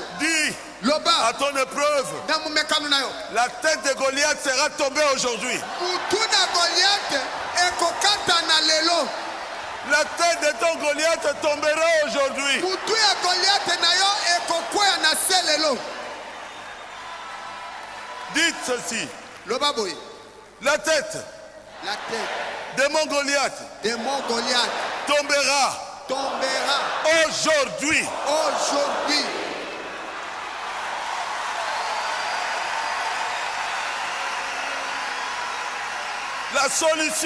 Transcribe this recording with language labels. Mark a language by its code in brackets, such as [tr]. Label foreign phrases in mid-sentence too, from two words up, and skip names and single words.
[fr] Dis [ln] Loba [fr] à ton épreuve, [ln] na momekano na yo. [fr] la tête de Goliath sera tombée aujourd'hui. [ln] Mutu na Goliath ekokata na lelo. [fr] La tête de ton Goliath tombera aujourd'hui. [ln] Mutu ya Goliath na yo ekokwea na se lelo. [fr] Dites ceci, [ln] Loba boy. [fr] la tête La tête de mon Goliath de mon Goliath tombera tombera aujourd'hui. aujourd'hui. La solution,